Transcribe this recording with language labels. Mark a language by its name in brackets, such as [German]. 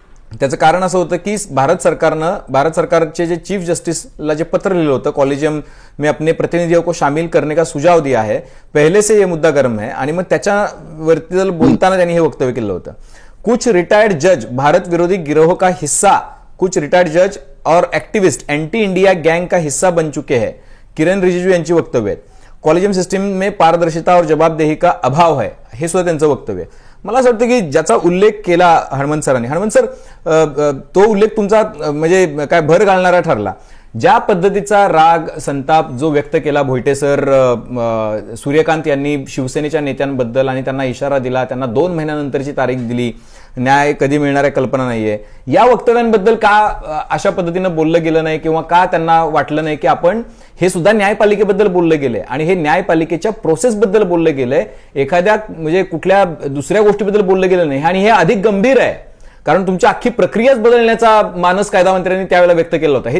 [Marathi] त्याचं कारण असं होतं की भारत सरकारचे जे चीफ जस्टिसला जे पत्र लिहिलं होतं, [Hindi] कॉलेजियम में अपने प्रतिनिधियों को शामिल करने का सुझाव दिया है, पहले से ये मुद्दा गर्म है. [Marathi] आणि मग त्याच्यावरती बोलताना त्यांनी हे वक्तव्य केलं होतं. [Hindi] कुछ रिटायर्ड जज भारत विरोधी गिरोह का हिस्सा, कुछ रिटायर्ड जज और एक्टिविस्ट एंटी इंडिया गैंग का हिस्सा बन चुके हैं. [Marathi] किरण रिजिजू यांची वक्तव्य आहेत. [Hindi] कॉलेजियम सिस्टम में पारदर्शिता और जवाबदेही का अभाव है, [Marathi] हे सुद्धा त्यांचं वक्तव्य. मला असं वाटतं की ज्याचा उल्लेख केला हणमंत सरांनी, हणमंत सर तो उल्लेख तुमचा म्हणजे काय भर घालणारा ठरला. ज्या पद्धतीचा राग संताप जो व्यक्त केला भोयटे सर, सूर्यकांत यांनी शिवसेनेच्या नेत्यांबद्दल, आणि त्यांना इशारा दिला, त्यांना 2 महिन्यानंतरची तारीख दिली, न्याय कधी मिळणार आहे कल्पना नाहीये, या वक्तव्यांबद्दल का अशा पद्धतीनं बोललं गेलं नाही, किंवा का त्यांना वाटलं नाही की आपण हे सुद्धा न्यायपालिकेबद्दल बोललं गेलंय आणि हे न्यायपालिकेच्या प्रोसेसबद्दल बोललं गेलंय, एखाद्या म्हणजे कुठल्या दुसऱ्या गोष्टीबद्दल बोललं गेलं नाही, आणि हे अधिक गंभीर आहे कारण तुमची अख्खी प्रक्रियाच बदलण्याचा मानस कायदा मंत्र्यांनी त्यावेळेला व्यक्त केला होता.